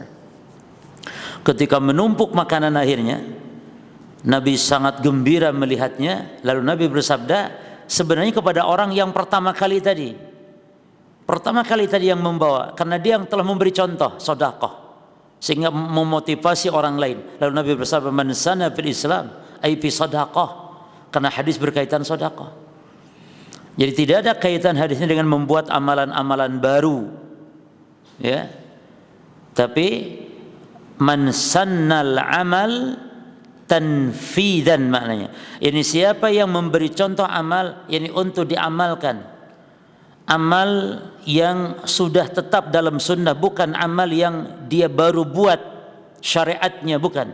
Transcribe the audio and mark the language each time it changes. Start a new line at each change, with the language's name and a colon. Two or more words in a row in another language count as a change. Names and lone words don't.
Indonesian: Ketika menumpuk makanan akhirnya, Nabi sangat gembira melihatnya. Lalu Nabi bersabda, sebenarnya kepada orang yang pertama kali tadi yang membawa, karena dia yang telah memberi contoh sedekah, sehingga memotivasi orang lain. Lalu Nabi bersabda,
Arabic: "من سن في الإسلام أي في صدقة,"
Indonesian: karena hadis berkaitan sedekah. Jadi tidak ada kaitan hadisnya dengan membuat amalan-amalan baru, ya. Tapi
Arabic: من سن العمل تنفيذا,
Indonesian: maknanya ini siapa yang memberi contoh amal, yakni untuk diamalkan, amal yang sudah tetap dalam sunnah, bukan amal yang dia baru buat syariatnya, bukan.